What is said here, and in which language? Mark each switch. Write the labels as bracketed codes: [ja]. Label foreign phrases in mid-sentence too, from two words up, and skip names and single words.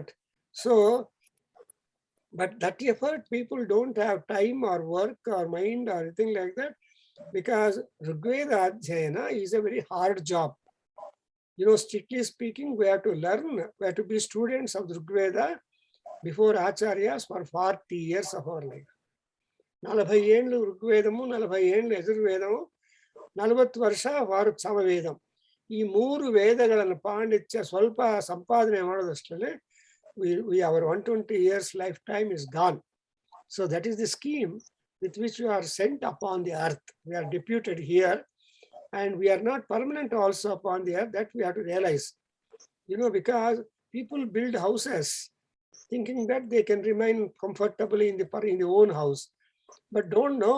[en] So, but that effort, people don't have time or work or mind or anything like that, because Rigveda Adhyayana is a very hard job. You know, strictly speaking, we have to learn, we have to be students of the Rigveda before Acharyas for 40 years of our life. [te] 40 ఏండ్లు ఋగ్వేదము, 40 ఏండ్లు యజుర్వేదము, [kn] 40 ವರ್ಷ ವಾರು ಸಮವೇದಂ. ಈ 3 ವೇದಗಳನ್ನು ಪಾಂಡಿತ್ಯ ಸ್ವಲ್ಪ ಸಂಪಾದನೆ ಮಾಡೋದಷ್ಟೇ [en] our 120 years lifetime is gone. So that is the scheme with which we are sent upon the earth. We are deputed here, and we are not permanent also upon the earth. That we have to realize. You know, because people build houses thinking that they can remain comfortably in the own house, but don't know.